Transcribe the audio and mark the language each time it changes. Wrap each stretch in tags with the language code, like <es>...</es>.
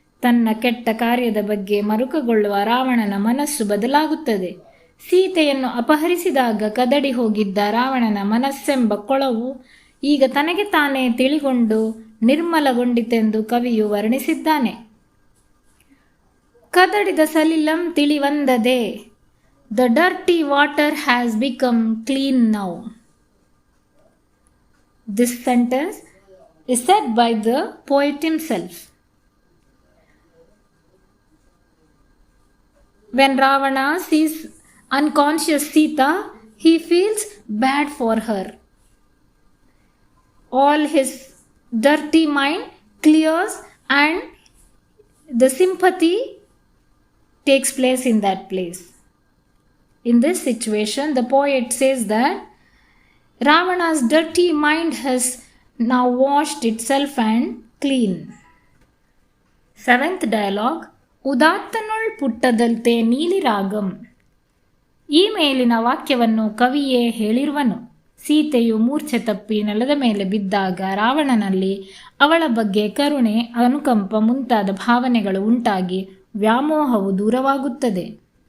<kn>ತನ್ನ ಕೆಟ್ಟ ಕಾರ್ಯದ ಬಗ್ಗೆ ಮರುಕಗೊಳ್ಳುವ ರಾವಣನ ಮನಸ್ಸು ಬದಲಾಗುತ್ತದೆ. ಸೀತೆಯನ್ನು ಅಪಹರಿಸಿದಾಗ ಕದಡಿ ಹೋಗಿದ್ದ ರಾವಣನ ಮನಸ್ಸೆಂಬ ಕೊಳವು ಈಗ ತನಗೆ ತಾನೇ ತಿಳಿಗೊಂಡು ನಿರ್ಮಲಗೊಂಡಿತೆಂದು ಕವಿಯು ವರ್ಣಿಸಿದ್ದಾನೆ. ಕದಡಿದ ಸಲಿಲಂ ತಿಳಿವಂದದೆ.</kn> <en>The dirty water has become clean now. This sentence is said by the poet himself. When Ravana sees unconscious Sita, he feels bad for her. All his dirty mind clears and the sympathy takes place in that place. In this situation, the poet says that Ravana's dirty mind has now washed itself and clean. Seventh dialogue,</en> <kn>ಉದಾತ್ತನುಳ್ ಪುಟ್ಟದಲ್ತೆ ನೀಲಿರಾಗಂ. ಈ ಮೇಲಿನ ವಾಕ್ಯವನ್ನು ಕವಿಯೇ ಹೇಳಿರುವನು. ಸೀತೆಯು ಮೂರ್ಛೆ ತಪ್ಪಿ ನೆಲದ ಮೇಲೆ ಬಿದ್ದಾಗ ರಾವಣನಲ್ಲಿ ಅವಳ ಬಗ್ಗೆ ಕರುಣೆ, ಅನುಕಂಪ ಮುಂತಾದ ಭಾವನೆಗಳು ಉಂಟಾಗಿ ವ್ಯಾಮೋಹವು ದೂರವಾಗುತ್ತದೆ.</kn>